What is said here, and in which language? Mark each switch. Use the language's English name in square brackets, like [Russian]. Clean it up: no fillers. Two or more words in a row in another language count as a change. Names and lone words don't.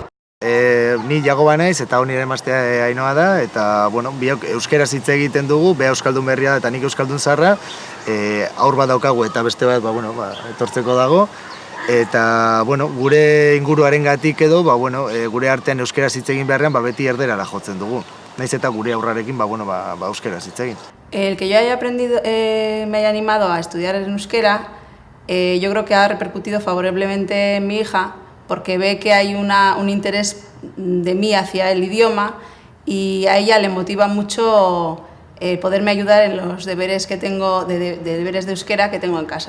[Basque] Ni Jagoba naiz eta nire emaztea Ainhoa da, eta biok euskaraz hitz egiten dugu, bea euskaldun berria da eta nik euskaldun zaharra, aur bat daukagu eta beste bat etortzeko dago. Eta gure inguruarengatik edo gure artean euskaraz hitz egin beharrean beti erderara jotzen dugu. Naiz eta gure aurrarekin euskaraz hitz egin. [Spanish] El que yo haya aprendido, me haya animado a estudiar en euskera, yo creo que ha repercutido favorablemente en mi hija, porque ve que hay un interés de mí hacia el idioma y a ella le motiva mucho poderme ayudar en los deberes que tengo, deberes de euskera que tengo en casa.